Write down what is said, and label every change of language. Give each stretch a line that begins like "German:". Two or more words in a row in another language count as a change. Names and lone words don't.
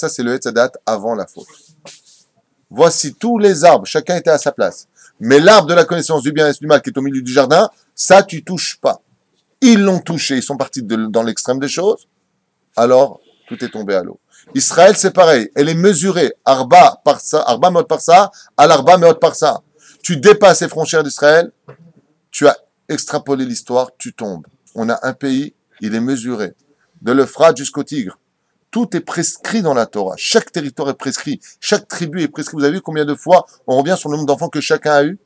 French: Ça, c'est le Hetzadat avant la faute. Voici tous les arbres. Chacun était à sa place. Mais l'arbre de la connaissance du bien et du mal qui est au milieu du jardin, Ça, tu touches pas. Ils l'ont touché, ils sont partis dans l'extrême des choses, alors tout est tombé à l'eau. Israël, c'est pareil, elle est mesurée,
Hebrew: ארבע מאות פרסה, על ארבע מאות פרסה.
French: Tu dépasses les frontières d'Israël, tu as extrapolé l'histoire, tu tombes. On a un pays, il est mesuré, de l'Euphrate jusqu'au Tigre. Tout est prescrit dans la Torah. Chaque territoire est prescrit. Chaque tribu est prescrit. Vous avez vu combien de fois on revient sur le nombre d'enfants que chacun a eu?